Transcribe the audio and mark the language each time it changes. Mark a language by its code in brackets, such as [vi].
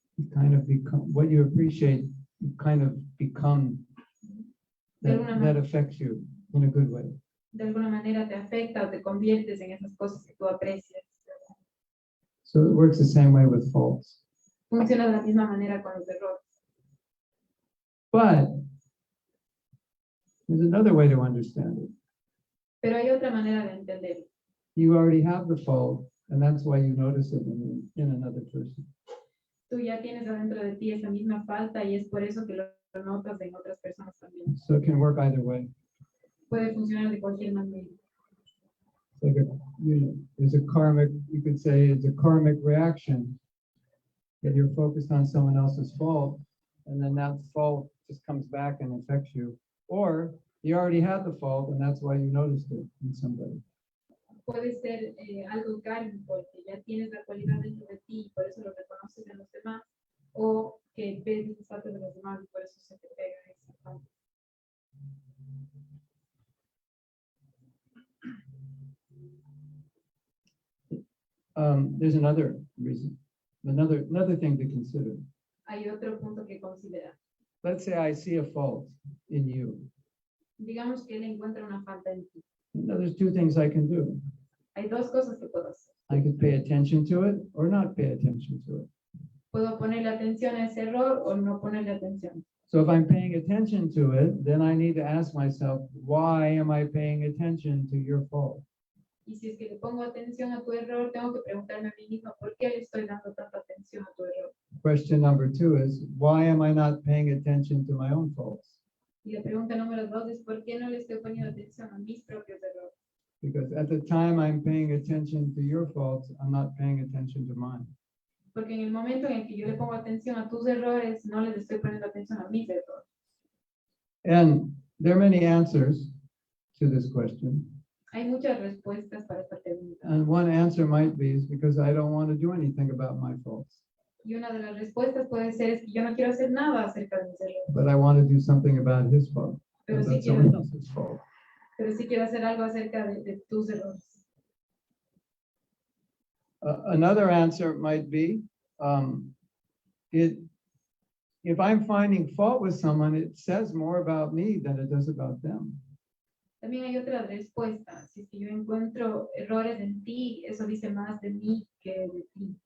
[en] You kind of become, what you appreciate, you kind of become, that affects you in a good way. [es] De alguna manera te afecta o te conviertes en esas cosas que tú aprecias. [en] So it works the same way with faults. [es] Funciona de la misma manera con los errores. [en] But there's another way to understand it. [es] Pero hay otra manera de entenderlo. [en] You already have the fault, and that's why you notice it in another person. [es] Tú ya tienes adentro de ti esa misma falta y es por eso que lo notas en otras personas también. [en] So it can work either way. [es] Puede funcionar de cualquier manera. [en] It's like there's a karmic, you could say it's a karmic reaction that you're focused on someone else's fault, and then that fault just comes back and affects you. Or you already had the fault, and that's why you noticed it in somebody. [es] Puede ser algo kármico, que ya tienes la cualidad dentro de ti y por eso lo reconoces en los demás, o que ves las faltas de los demás y por eso se te pega esa falta. [en] There's another reason, another thing to consider. [es] Hay otro punto que considerar. [en] Let's say I see a fault in you. [es] Digamos que él encuentra una falta en ti. [en] Now, there's two things I can do. [es] Hay dos cosas que puedo hacer. [en] I could pay attention to it or not pay attention to it. [es] Puedo ponerle atención a ese error o no ponerle atención. [en] So if I'm paying attention to it, then I need to ask myself, why am I paying attention to your fault? [es] Y si es que le pongo atención a tu error, tengo que preguntarme a mí mismo, ¿por qué le estoy dando tanta atención a tu error? [en] Question number two is, why am I not paying attention to my own faults? [es] Y la pregunta número 2 es, ¿por qué no le estoy poniendo atención a mis propios errores? [en] Because at the time I'm paying attention to your faults, I'm not paying attention to mine. [es] Porque en el momento en el que yo le pongo atención a tus errores, no les estoy poniendo atención a mis errores. [en] And there are many answers to this question. [es] Hay muchas respuestas para esta pregunta. [en] And one answer might be is because I don't want to do anything about my faults, [es] Y una de las respuestas puede ser es que yo no quiero hacer nada acerca de mis errores, [en] but I want to do something about his fault. [es] pero sí [en] That's [es] quiero, [en] someone else's fault. [es] pero sí quiero hacer algo acerca de tus errores. [en] Another answer might be, if I'm finding fault with someone, it says more about me than it does about them. [es] También hay otra respuesta. Si es que yo encuentro errores en ti, eso dice más de mí que de ti.